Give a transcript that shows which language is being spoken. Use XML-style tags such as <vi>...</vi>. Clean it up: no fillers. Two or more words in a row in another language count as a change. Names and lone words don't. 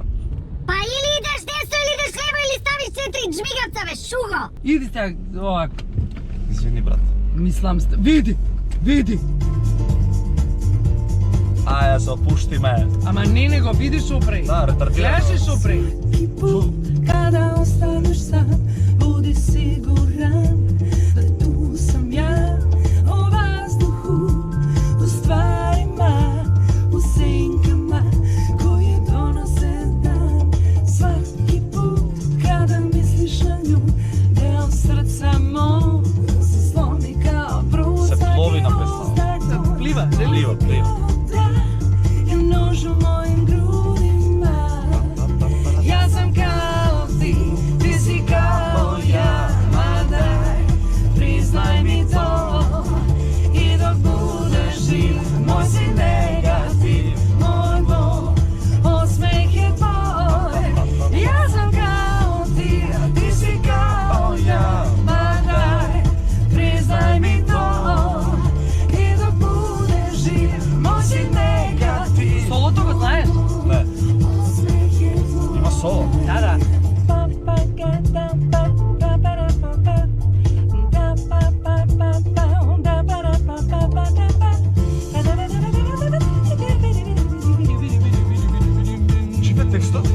<mk>Па или идеш десно, или идеш лево, или ставиш 4 джмигавца, бе, шуго! Иди сега, овак, Извини брат. мислам, види. Аја се опушти ме. Ама не го видиш опреј. Да, ретардирано. Гледаш опреј.</mk> <sr>Kada ostaneš sam, budi siguran da tu sam ja, o vazduhu, u stvarima, u senkama koje donose dan. Svaki put kada misliš na nju, deo srca mog se slomi kao brus.</sr> <mk>Се плови на песна. Плива, Плива.</mk> <sr>Je nož u mojim grudima. Ja sam kao ti, ti si kao ja, ma daj, priznaj mi to. I dok budeš živ, moj si negativ, moj bol, osmeh je tvoj. Ja sam kao ti, a ti si kao ja, ma daj, priznaj mi to. I dok budeš živ, moj si negativ.</sr> <mk>Солото го знаеш? Не. Има соло. Да. Чиј е текстот?</mk>